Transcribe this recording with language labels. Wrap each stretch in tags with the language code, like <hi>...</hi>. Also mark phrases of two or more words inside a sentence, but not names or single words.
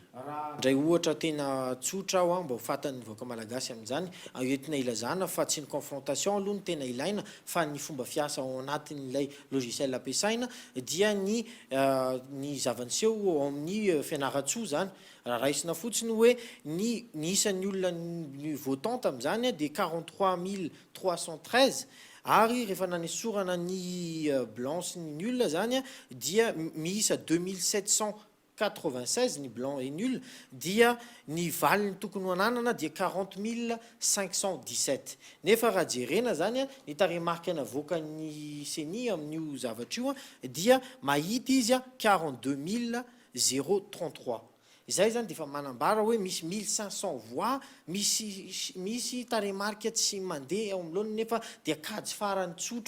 <mg>ndray ohatra tena tsotra aho mba ho fatan'ny vahoaka malagasy amin'izany entina ilazana fa tsy ny confrontation aloha ny tena ilaina fa ny fomba fiasa ao anatin'ilay logiciel ampiasaina dia ny zavaniseho ao amin'ny fianaratsoa zany raha raisina fotsiny hoe ny isan'ny olona ny votant amin'izany dia 43 313 ary rehefa nanesorana ny blanc ny nul zany dia miisa 2796 ny</mg> <fr>blanc et nul</fr> <mg>dia ny valiny tokony ho ananana dia 40 517 nefa raha jerena zany ny tarehimarika navoaka ny seni amin'io zavatra io dia mahita izy 42 033 izay zany dia efa manambara hoe misy 1500 voix misy tarehimarika tsy mandeha ao amin'loany nefa dia kajy farany tsotra</mg>